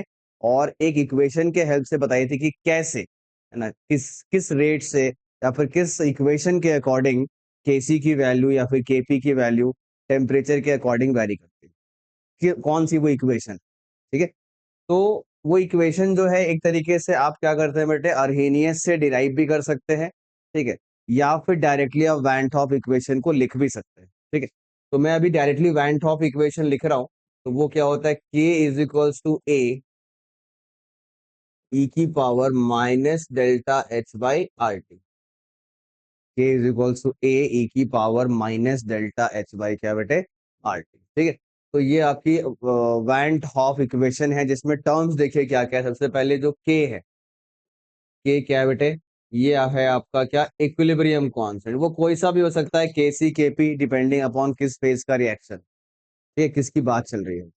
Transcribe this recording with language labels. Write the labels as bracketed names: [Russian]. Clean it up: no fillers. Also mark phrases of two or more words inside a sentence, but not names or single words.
[Hindi] और एक इक्वेशन के हेल्प से बताई थी कि कैसे, है ना, किस किस रेट से या फिर किस इक्वेशन के अकॉर्डिंग KC की वैल्यू या फिर KP की वैल्यू टेम्परेचर के अकॉर्डिंग वैरी करती है, कौन सी वो इक्वेशन। ठीक है, तो वो इक्वेशन जो है एक तरीके से आप क्या करते हैं बेटे, अर्हेनियस से डिराइव भी कर सकते हैं। ठीक है, या फिर डायरेक्टली आप वैन टॉप इक्वेशन को लिख भी सकते हैं। ठीक है, तो मैं अभी डायरेक्टली वैन टॉप इक्वेशन लिख रहा हूं। तो वो क्या होता है, K = A, E⁻ΔH/RT। K = A, E⁻ΔH/ क्या बेटे, RT। ठीक है, तो ये आपकी वैन हॉफ इक्वेशन है, जिसमें टर्म्स देखिए क्या क्या है। सबसे पहले जो K है, K क्या है बेटे, ये है आपका क्या, [English] equilibrium constant. [Hindi] वो कोई सा भी हो सकता है, KC KP, [English] depending upon [Hindi] किस फेज का रिएक्शन, ठीक है, किसकी बात चल रही है।